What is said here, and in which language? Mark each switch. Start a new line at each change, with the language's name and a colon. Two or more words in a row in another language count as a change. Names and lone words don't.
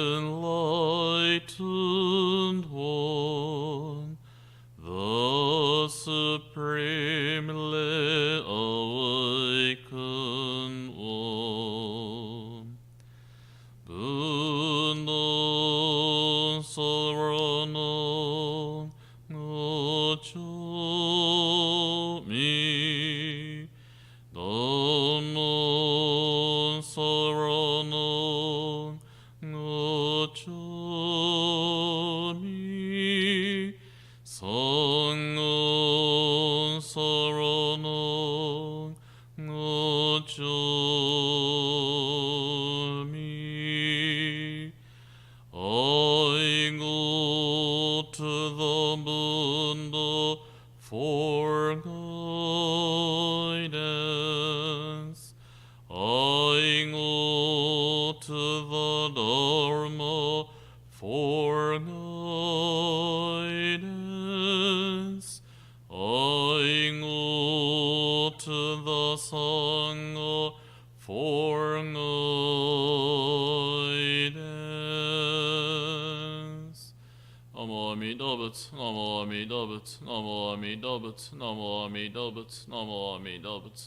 English: enlightened one, the supremely awakened one.
Pali: Buddha Sarana Gacchami, Dhamma Sarana Gacchami, Sangha Sarana Gacchami.
English: I go to the Buddha for guidance. I go to the Dharma for guidance. I go to the Sangha for guidance.
Sanskrit: Namo Amida Buddha. Namo Amida Buddha. Namo Amida Buddha. Namo Amida Buddha. Namo Amida Buddha.